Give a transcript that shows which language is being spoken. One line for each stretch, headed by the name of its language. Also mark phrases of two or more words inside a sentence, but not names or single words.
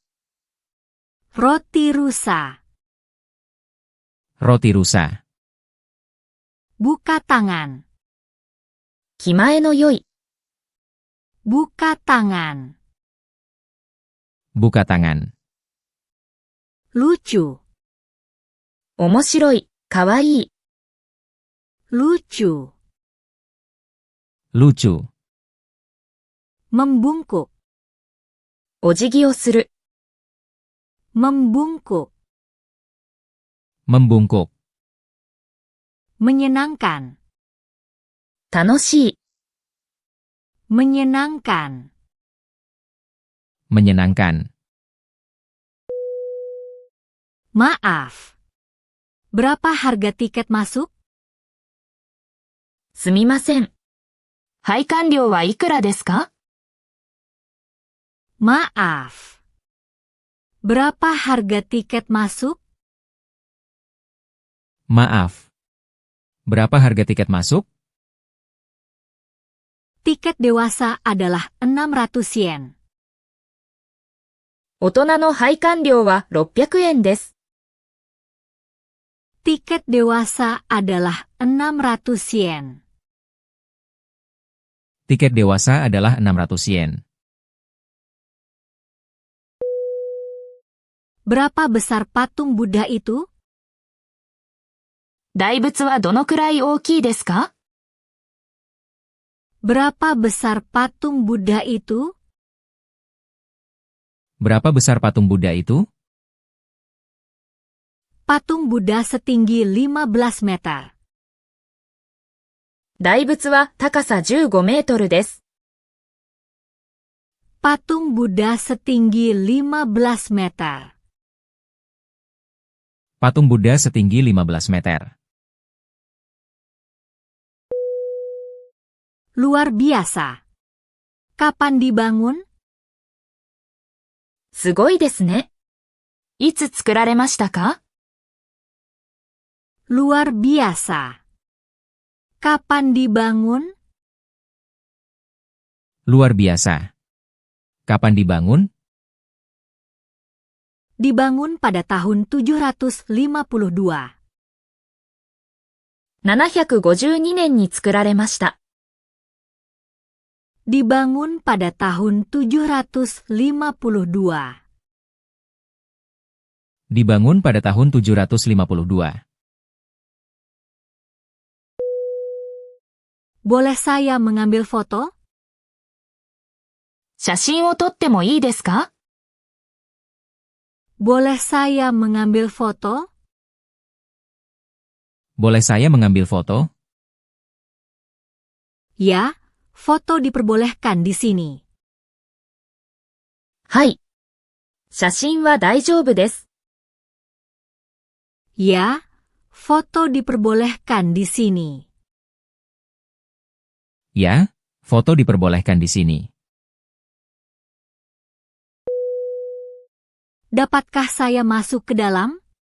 Indonesian: Roti rusa. Roti rusa. Buka tangan.
Japanese: 気前の良い、
Indonesian: Buka tangan. Buka tangan. Lucu.
Japanese: 面白い、かわいい、
Indonesian: Lucu. Lucu. Membungkuk.
Japanese: お辞儀をする、
Indonesian: Membungkuk. Membungkuk. Menyenangkan.
Japanese: 楽しい、
Indonesian: Menyenangkan. Menyenangkan. Maaf. Berapa harga tiket masuk?
Japanese: すみません。配管料はいくらですか？
Indonesian: Maaf. Berapa harga tiket masuk? Maaf. Berapa harga tiket masuk? Tiket dewasa adalah 600 yen.
Japanese: 大人の拝観料は600円です。
Indonesian: Tiket dewasa adalah 600 yen. Tiket dewasa adalah 600 yen. Berapa besar patung Buddha itu?
Japanese: 大仏はどのくらい大きいですか？
Indonesian: Berapa besar patung Buddha itu? Berapa besar patung Buddha itu? Patung Buddha setinggi 15 meter.
Japanese: 大仏は高さ15メートルです。
Indonesian: Patung Buddha setinggi 15 meter. Patung Buddha setinggi 15 meter. Luar biasa. Kapan dibangun?
Japanese: すごいですね。いつ作られましたか？
Indonesian: Luar biasa. Kapan dibangun? Luar biasa. Kapan dibangun? Dibangun pada tahun 752.
Japanese: 752 年に作られました。
Indonesian: Dibangun pada tahun 752. Dibangun pada tahun 752. Boleh saya mengambil foto?
Japanese: 写真を撮ってもいいですか？
Indonesian: Boleh saya mengambil foto? Boleh saya mengambil foto? Ya, foto diperbolehkan di sini.
Japanese: はい。写真は大丈夫です。
Indonesian: Ya, foto diperbolehkan di sini. Ya, foto diperbolehkan di sini. Dapatkah saya masuk ke dalam?